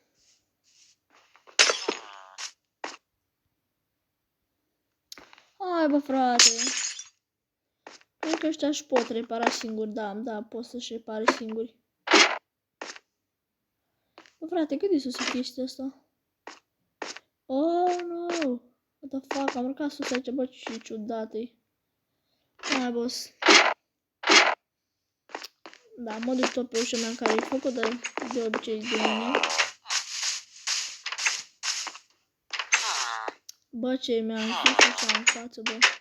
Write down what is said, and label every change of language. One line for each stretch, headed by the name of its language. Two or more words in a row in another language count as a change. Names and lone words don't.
Romanian: Hai, bă, frate. Cred că ăștia își pot repara singuri, da, pot să-și repare singuri. Bă, frate, cât de sus e chestia asta?
English: Oh, no! What the fuck,
Romanian: am urcat sus aici, bă, ce ciudat-i. Hai, boss. Da, mă duc tot pe ușa mea care e făcută de obicei de mine. Bă, ce mi-a închis așa în față, bă.